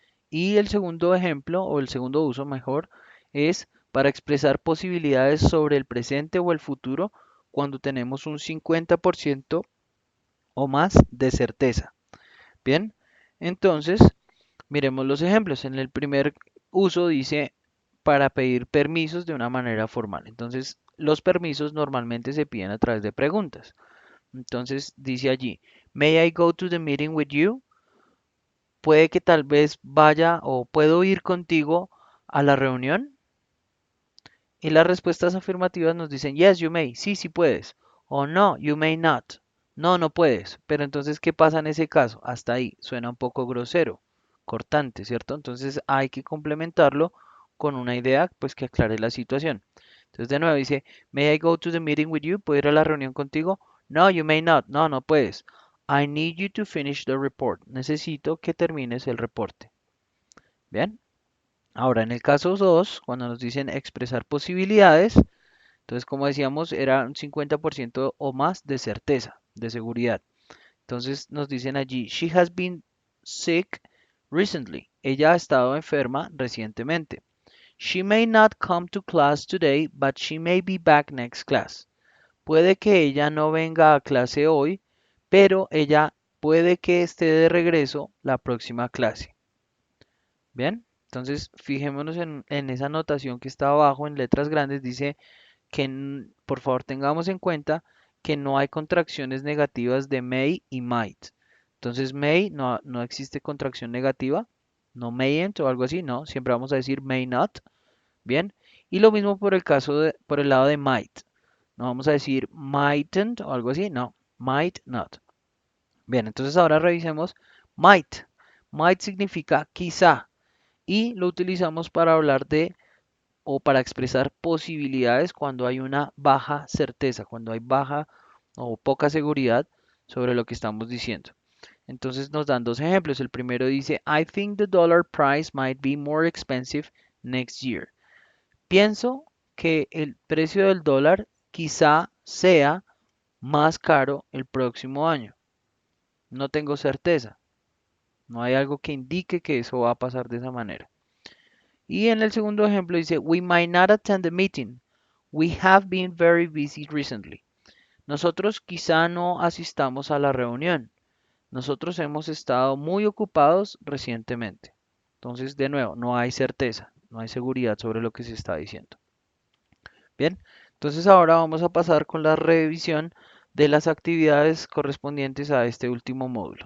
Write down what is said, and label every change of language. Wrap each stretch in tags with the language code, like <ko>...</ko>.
<es>Y el segundo ejemplo, o el segundo uso mejor, es para expresar posibilidades sobre el presente o el futuro cuando tenemos un 50% o más de certeza. Bien, entonces miremos los ejemplos. En el primer uso dice para pedir permisos de una manera formal. Entonces, los permisos normalmente se piden a través de preguntas. Entonces, dice allí,</es> <en>May I go to the meeting with you?</en> <es>Puede que tal vez vaya o puedo ir contigo a la reunión. Y las respuestas afirmativas nos dicen,</es> <en>Yes, you may.</en> <es>Sí, sí puedes. O no,</es> <en>you may not.</en> <es>No, no puedes. Pero entonces, ¿qué pasa en ese caso? Hasta ahí. Suena un poco grosero, cortante, ¿cierto? Entonces hay que complementarlo con una idea, pues que aclare la situación. Entonces, de nuevo dice,</es> <en>May I go to the meeting with you?</en> <es>¿Puedo ir a la reunión contigo?</es> <en>No, you may not.</en> <es>No, no puedes.</es> <en>I need you to finish the report.</en> <es>Necesito que termines el reporte.</es> <en>Bien.</en> <es>Ahora, en el caso 2, cuando nos dicen expresar posibilidades, entonces, como decíamos, era un 50% o más de certeza, de seguridad. Entonces, nos dicen allí,</es> <en>she has been sick recently.</en> <es>Ella ha estado enferma recientemente.</es> <en>She may not come to class today, but she may be back next class.</en> <es>Puede que ella no venga a clase hoy, pero ella puede que esté de regreso la próxima clase. Bien, entonces fijémonos en esa anotación que está abajo en letras grandes. Dice que por favor tengamos en cuenta que no hay contracciones negativas de may y might. Entonces may no existe contracción negativa, no mayn't o algo así, no, siempre vamos a decir may not, bien. Y lo mismo por el por el lado de might. No vamos a decir mightn't o algo así, no, might not. Bien, entonces ahora revisemos might. Might significa quizá y lo utilizamos para hablar de o para expresar posibilidades cuando hay una baja certeza, cuando hay baja o poca seguridad sobre lo que estamos diciendo. Entonces nos dan dos ejemplos. El primero dice,</es> <en>I think the dollar price might be more expensive next year.</en> <es>Pienso que el precio del dólar quizá sea más caro el próximo año. No tengo certeza. No hay algo que indique que eso va a pasar de esa manera. Y en el segundo ejemplo dice,</es> <en>We might not attend the meeting. We have been very busy recently.</en> <es>Nosotros quizá no asistamos a la reunión. Nosotros hemos estado muy ocupados recientemente. Entonces, de nuevo, no hay certeza, no hay seguridad sobre lo que se está diciendo. Bien, entonces ahora vamos a pasar con la revisión de las actividades correspondientes a este último módulo.</es>